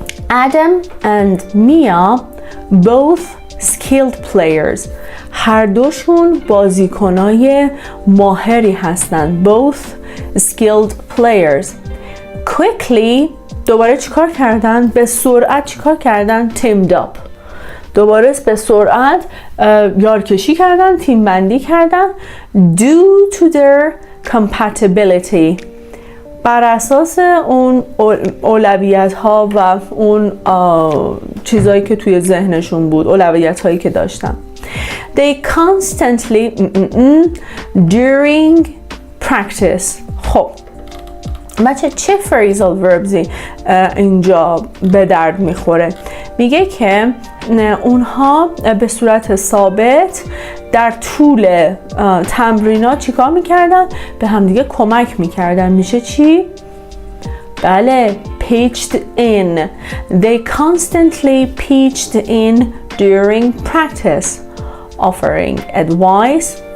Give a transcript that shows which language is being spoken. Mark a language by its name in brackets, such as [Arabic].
[English] Adam and Mia both skilled players. [Persian] هر دوشون بازیکنای ماهری هستند. [English] Both skilled players. [Persian] Quickly دوباره چیکار کردن؟ به سرعت چیکار کردن؟ teamed up. دوباره به سرعت یارکشی کردن، تیم بندی کردن. [English] due to their compatibility. [Persian] بر اساس اون اولویت ها و اون چیزایی که توی ذهنشون بود، اولویت هایی که داشتن. [English] They constantly during practice. [Persian] خب بچه چه phrasal verbsی اینجا به درد میخوره؟ میگه که اونها به صورت ثابت در طول تمرینات چیکار میکردن؟ به همدیگه کمک میکردن. میشه چی؟ بله pitched in. [English] They constantly pitched in during practice, offering advice.